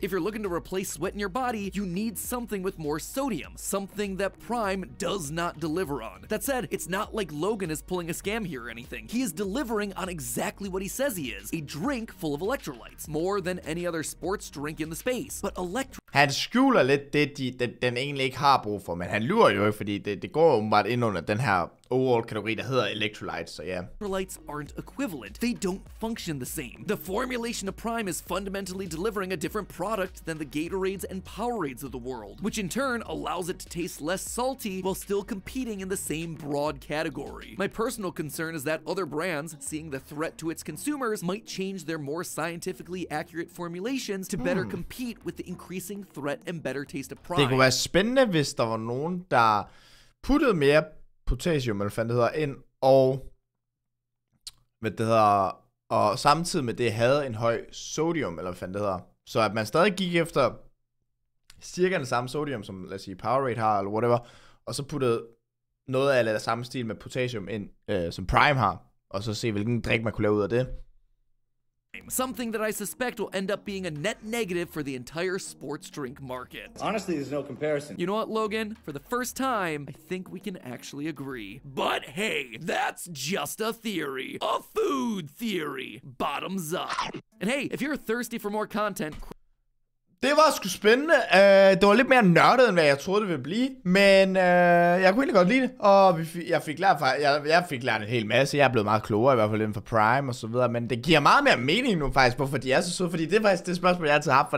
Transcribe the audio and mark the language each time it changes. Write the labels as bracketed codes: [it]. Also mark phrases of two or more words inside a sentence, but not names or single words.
[en] If you're looking to replace sweat in your body, you need something with more sodium, something that Prime does not deliver on. That said, it's not like Logan is pulling a scam here or anything. He is delivering on exactly what he says he is, a drink full of electrolytes, more than any other sports drink in the space. But [da] han skjuler lidt det, den egentlig ikke har brug for, men han lyver jo ikke, fordi det går åbenbart ind under den her overall kategori, der hedder electrolytes, så ja. [en] Electrolytes aren't equivalent. They don't function the same. The formulation of Prime is fundamentally delivering a different product than the Gatorades and Powerades of the world, which in turn allows it to taste less salty while still competing in the same broad category. My personal concern is that other brands, seeing the threat to its consumers, might change their more scientifically accurate formulations to better compete with the increasing threat and better taste of Prime. [da] Det kunne være spændende, hvis der var nogen, der puttede mere potassium, eller hvad det hedder, ind, og og samtidig med det havde en høj sodium, eller hvad det hedder. Så at man stadig gik efter cirka den samme sodium, som lad os sige Powerade har, eller whatever, og så puttede noget af det samme stil med potassium ind, som Prime har, og så se hvilken drik man kunne lave ud af det. [en] Something that I suspect will end up being a net negative for the entire sports drink market. Honestly, there's no comparison. You know what, Logan? For the first time, I think we can actually agree. But hey, that's just a theory. A food theory. Bottoms up. And hey, if you're thirsty for more content... [da] Det var sgu spændende. Det var lidt mere nørdet, end hvad jeg troede, det ville blive. Men jeg kunne egentlig godt lide det. Og jeg fik lært en hel masse. Jeg er blevet meget klogere, i hvert fald inden for Prime og så videre. Men det giver meget mere mening nu faktisk, hvorfor de er så søde. Fordi det er faktisk det spørgsmål, jeg altid har haft.